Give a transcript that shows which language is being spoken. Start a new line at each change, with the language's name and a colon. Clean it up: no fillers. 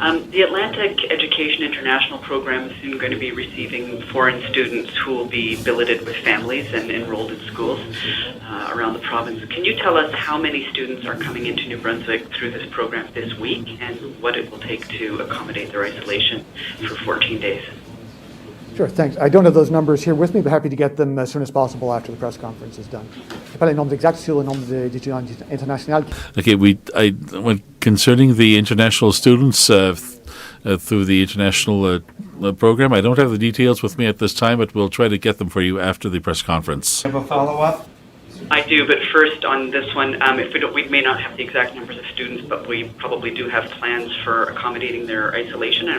English: The Atlantic Education International Program is soon going to be receiving foreign students who will be billeted with families and enrolled in schools around the province. Can you tell us how many students are coming into New Brunswick through this program this week and what it will take to accommodate their isolation for 14 days? Sure, thanks. I don't have those numbers here with me, but happy to get them as soon as possible after the press conference is done.
French: Je n'ai pas les nombres exacts sur le nombre d'étudiants internationaux.
English: Okay, when concerning the international students through the international program, I don't have the details with me at this time, but we'll try to get them for you after the press conference. Have a follow-up? I do, but first on this one, we may not have the exact numbers of students, but we probably do have plans for accommodating their isolation.